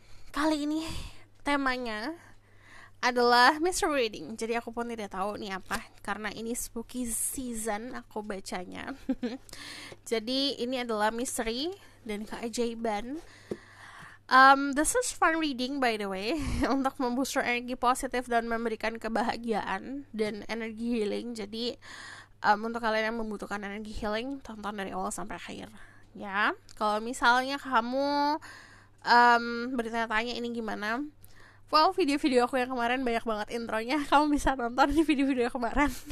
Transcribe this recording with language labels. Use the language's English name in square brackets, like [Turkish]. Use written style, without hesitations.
[Indonesian] Kali ini temanya adalah mystery reading. Jadi aku pun tidak tahu nih apa, karena ini spooky season aku bacanya. Jadi ini adalah mystery dan keajaiban. [English] This is fun reading by the way. [Indonesian] Untuk membooster energi positif dan memberikan kebahagiaan dan energi healing. Jadi untuk kalian yang membutuhkan energi healing, tonton dari awal sampai akhir ya. Kalau misalnya kamu bertanya-tanya ini gimana, well, video-video aku yang kemarin banyak banget intronya, kamu bisa nonton di video-video kemarin.